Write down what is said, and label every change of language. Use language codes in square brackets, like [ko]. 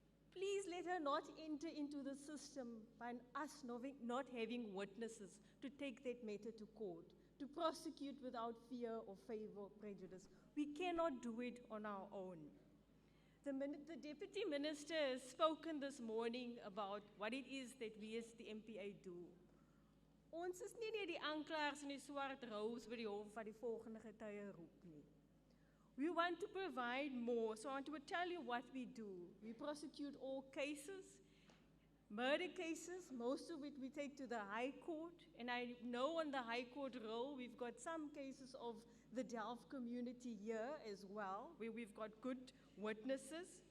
[en] Please let her not enter into the system by us not having witnesses to take that matter to court, to prosecute without fear or favor or prejudice. We cannot do it on our own. The Deputy Minister has spoken this morning about what it is that we as the MPA do. [af] Ons is nie net die aanklaers en die swart rous by die hof wat die volgende getuie roep nie. [en] We want to provide more, so I want to tell you what we do. We prosecute all cases, murder cases, most of it we take to the High Court, and I know on the High Court roll we've got some cases of the Delft community here as well, where we've got good witnesses.